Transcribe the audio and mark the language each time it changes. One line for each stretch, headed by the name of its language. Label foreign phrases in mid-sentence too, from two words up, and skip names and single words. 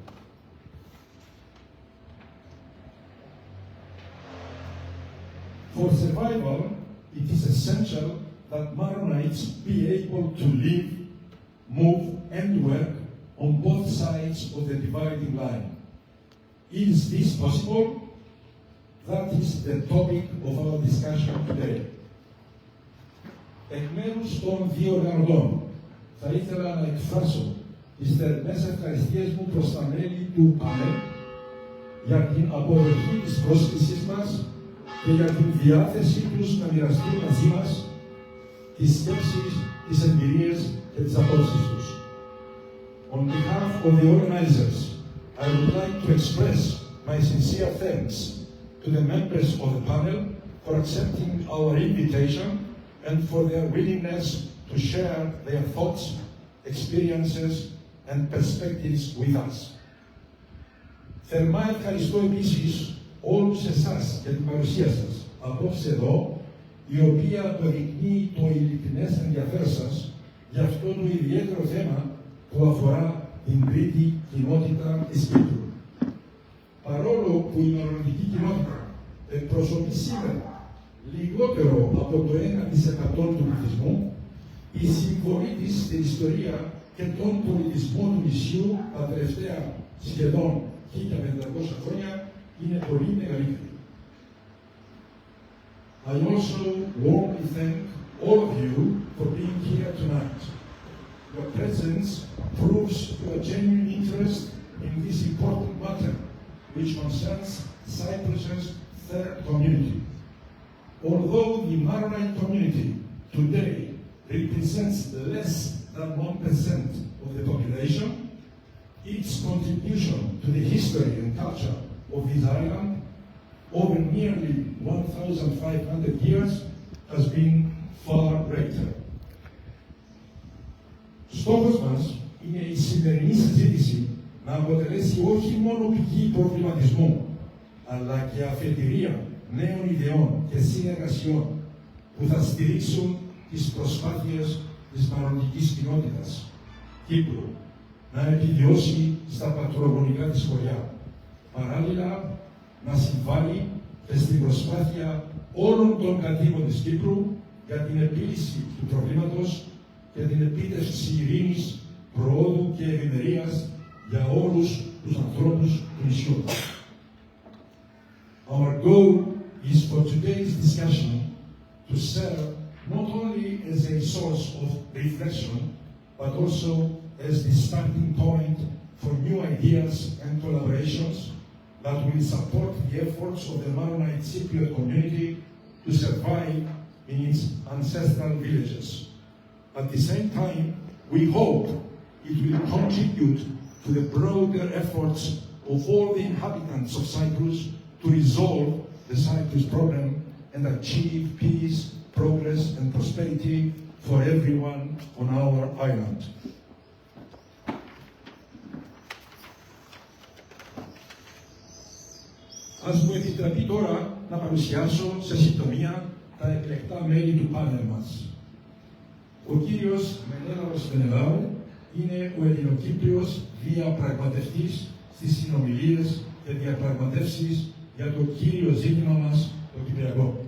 English: For survival, it is essential that Maronites be able to live, move and work on both sides of the dividing line. Is this possible? That is the topic of our discussion today.
Greek: Εκ μέρους των δύο οργανωτών, θα ήθελα να εκφράσω τις θερμές ευχαριστίες μου προς τα μέλη του ΠΑΝΕΛ για την αποδοχή της πρόσκλησης μας και για την διάθεσή τους να μοιραστούν μαζί μας τις σκέψεις, τις εμπειρίες και τις απόψεις τους.
English: On behalf of the organizers, I would like to express my sincere thanks to the members of the panel for accepting our invitation and for their willingness to share their thoughts, experiences and perspectives with us.
Greek: Θερμά ευχαριστώ επίσης όλους εσάς για την παρουσία σας απόψε εδώ, η οποία αποδεικνύει το ειλικρινές ενδιαφέρον σας για αυτό το ιδιαίτερο θέμα που αφορά την τρίτη κοινότητα της Κύπρου. Παρόλο που η μαρονιτική κοινότητα εκπροσωπεί σήμερα λιγότερο από το 1% του πληθυσμού, η συμβολή της στην ιστορία και τον πολιτισμό του νησιού τα τελευταία σχεδόν 1500 χρόνια είναι πολύ μεγαλύτερη.
English: I also warmly thank all of you for being here tonight. Your presence proves your genuine interest in this important matter, which concerns Cyprus's third community. Although the Maronite community today represents less than 1% of the population, its contribution to the history and culture of this island over nearly 1,500 years has been far greater.
Greek: Στόχος μας είναι η σημερινή συζήτηση να αποτελέσει όχι μόνο πηγή προβληματισμού, αλλά και αφετηρία νέων ιδεών και συνεργασιών που θα στηρίξουν τις προσπάθειες της μαρονιτικής κοινότητας Κύπρου να επιβιώσει στα πατρογονικά της χωριά. Παράλληλα, να συμβάλλει και στην προσπάθεια όλων των κατοίκων της Κύπρου για την επίλυση του προβλήματος και την επίτευξη ειρήνης, προόδου και ευημερίας για όλους τους ανθρώπους του νησιού.
English: Our goal is for today's discussion to serve not only as a source of reflection, but also as the starting point for new ideas and collaborations that will support the efforts of the Maronite Cypriot community to survive in its ancestral villages. At the same time, we hope it will contribute to the broader efforts of all the inhabitants of Cyprus to resolve the Cyprus problem and achieve peace, progress and prosperity for everyone on our island.
Greek: Ας μου επιτραπεί τώρα να παρουσιάσω σε συντομία τα εκλεκτά μέλη του πάνελ μας. Ο κύριος Μενέλαος Βενελάου είναι ο Ελληνοκύπριος διαπραγματευτής στις συνομιλίες και διαπραγματεύσεις για το κύριο ζήτημα μας, το Κυπριακό.